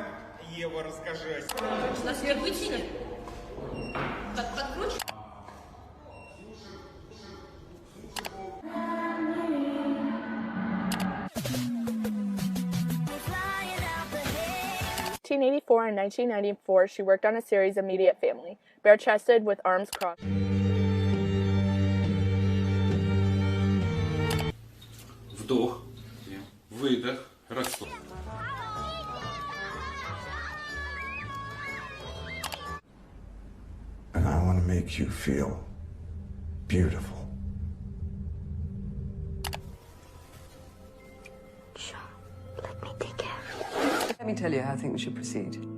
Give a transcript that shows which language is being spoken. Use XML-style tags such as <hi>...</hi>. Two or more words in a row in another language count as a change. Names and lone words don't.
<ru>Ева, расскажи. На свет вытяни. Так подкручу.</ru> <en>In 1884 and 1994, she worked on a series Immediate Family, bare-chested with arms crossed.</en> <ru>Вдох, выдох, расслабь.</ru> <en>And I want to make you feel beautiful. Let me tell you how I think we should proceed.</en>